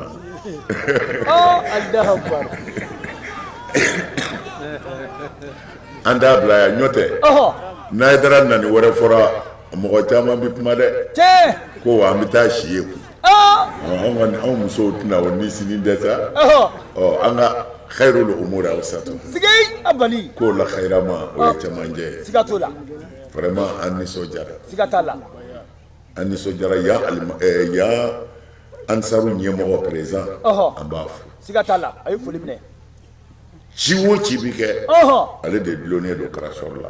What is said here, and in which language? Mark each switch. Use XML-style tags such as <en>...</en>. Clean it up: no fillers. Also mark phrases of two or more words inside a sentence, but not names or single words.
<ar>الله أكبر</ar> <bm>an t'a bila yan ɲɔ tɛ n'Aïdara nani wɛrɛ fɔra mɔgɔ caman bɛ kuma dɛ tiɲɛ ko an bɛ taa si ye anw musow tɛna o ni sini dɛsɛ an ka</bm> <ar>خير الأمور أوسطها sigei abali</ar> <bm>k'o la khairama o ye cɛmancɛ ye siga t'o la vraiment an nisɔndiyara siga t'a la an nisɔndiyara yan ansaru ɲɛmɔgɔ président an b'a fo siga t'a la a ye foli minɛ ci o ci bi kɛ ale de dulonnen don karasɔrɔ la</bm>